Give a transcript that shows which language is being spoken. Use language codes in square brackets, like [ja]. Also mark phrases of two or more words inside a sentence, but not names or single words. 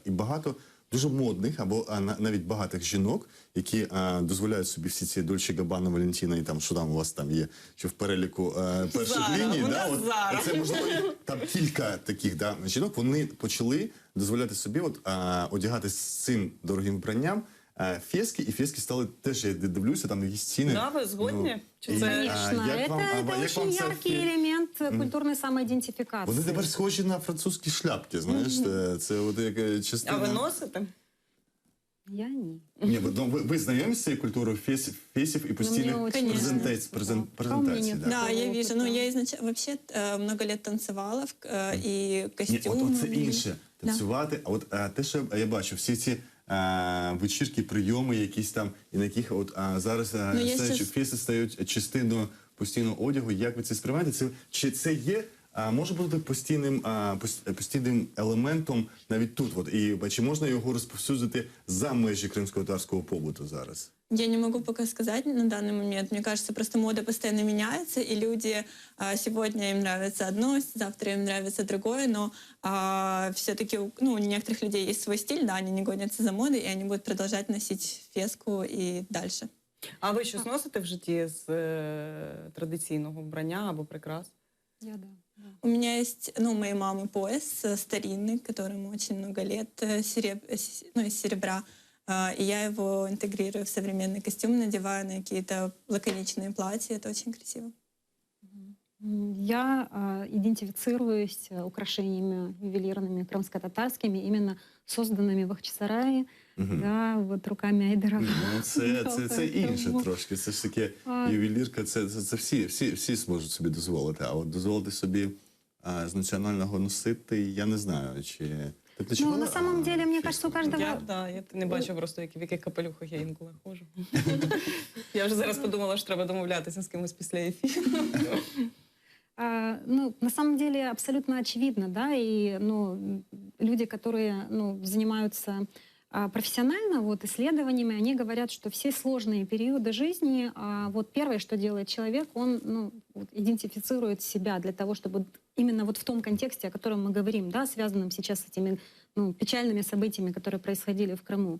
[uk] І багато дуже модних або навіть багатих жінок, які дозволяють собі всі ці Дольче Габбана, Валентіна і там, що там у вас там є, що в переліку перших Зара, ліній. у нас Зара. Це можливо там кілька таких жінок. Вони почали дозволяти собі одягати з цим дорогим вбранням фески, і фески стали теж, я дивлюся, там якісь ціни. Да, ви згодні? Чи і, це- [ru] Конечно, [uk] як вам- [ru] это [uk] як [ru] очень [uk] вам це [ru] яркий элемент культурной самоидентификации. [uk] Вони тепер схожі на французькі шляпки, знаєш, це от як частина... А ви носите? Я не. Ні, ви знайомі з цією культурою фесів і постійних [ru] Ну, очень [uk] презентацій? [ru] нет. Да? Да, я Опыта. вижу. Ну, я вообще много лет танцевала, и [uk] Ні, [ru] костюм. [uk] от це інше. Танцювати, а от те, що я бачу, всі ці вечірки, прийоми якісь там, і на яких зараз [ru] я щас- [uk] феси стають частиною постійного одягу. Як ви це сприймаєте? Чи це є, може бути постійним елементом навіть тут? От, і чи можна його розповсюдити за межі кримсько-татарського побуту зараз? [ru] Я не могу пока сказать на данный момент. Мне кажется, просто мода постоянно меняется, и люди сегодня им нравится одно, завтра им нравится другое, но все-таки у некоторых людей есть свой стиль, да, они не гонятся за модой, и они будут продолжать носить феску и дальше. [uk] А ви щось носите в житті з традиційного вбрання або прикрас? [ru] Я да. У меня есть, ну, у моей мамы пояс старинный, которому очень много лет, ну, из серебра. И я его интегрирую в современный костюм, надеваю на какие-то лаконичные платья. Это очень красиво. Я идентифицируюсь украшениями ювелирными крымско-татарскими, именно созданными в Ахчисараї, да, от руками Айдара. [uk] Ну, це інше Тому, трошки. Це ж таке А. ювелірка, це всі зможуть собі дозволити. А от дозволити собі з національного носити, я не знаю, чи... Ти [ru] Ну, [uk] чого? [ru] на самом деле, мне кажется, у каждого... [uk] Я не бачу просто, в яких капелюхах я інколи ходжу. Я вже зараз подумала, що треба домовлятися з кимось після ефіру. [ru] Ну, на самом деле абсолютно очевидно, да, и ну, люди, которые ну, занимаются профессионально вот, исследованиями, они говорят, что все сложные периоды жизни, вот первое, что делает человек, он ну, вот, идентифицирует себя для того, чтобы именно вот в том контексте, о котором мы говорим, да, связанном сейчас с этими ну, печальными событиями, которые происходили в Крыму.